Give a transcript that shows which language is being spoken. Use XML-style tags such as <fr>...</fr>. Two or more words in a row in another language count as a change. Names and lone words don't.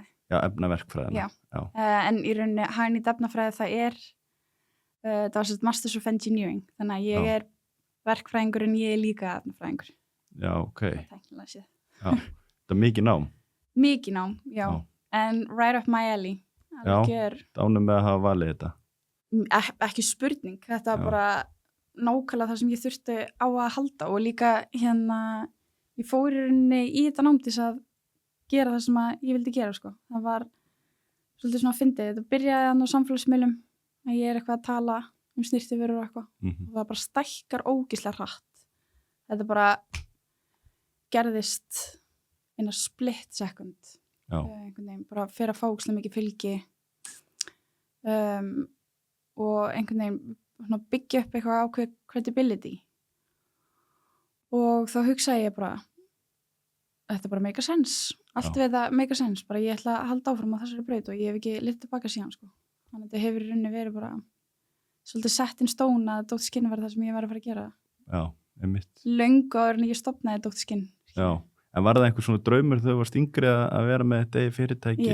<is>Já, efnaverkfræðina. Já. En í rauninni hagnýtt efnafræði það var</is> <en>Masters of Engineering,</en> <is>þannig að ég verkfræðingur en ég líka efnafræðingur. Já, ok. Tæknilega séð. Já, þetta mikið nám. Mikið nám, já. En</is> <en>right up my alley.</en> <is>Já, dánum með að hafa valið þetta. Ekki spurning, þetta var bara nákvæmlega það sem ég þurfti á að halda og líka ég fór í rauninni í þetta nám til að gera það sem ég vildi gera sko. Það var svolítið svona fyndið, þetta byrjaði hann á samfélagsmiðlum að ég eitthvað að tala snirtivörur og eitthvað og það bara stækkar ógeðslega hratt. Þetta bara gerðist</is> <en>in a split second.</en> <is>Einhvern veginn, bara fyrir að fá ógeðslega mikið fylgi og einhvern veginn byggja upp eitthvað ákveð credibility. Og þá hugsaði ég bara, þetta bara</is> <en>make a sense.</en> <is>Allt við það</is> <en>make a sense.</en> <is>Bara ég ætla að halda áfram á þessari braut og ég hef ekki litið tilbaka síðan, sko. Þannig að þetta hefur í rauninni verið bara svolítið sett</is> <en>in stone</en> <is>að Dr. Skin var það sem ég var að fara að gera. Já, einmitt. Löngu áður en ég stofnaði Dr. Skin. Já, en var það einhver svona draumur þegar þú varst yngri að vera með þetta í fyrirtæki?</is>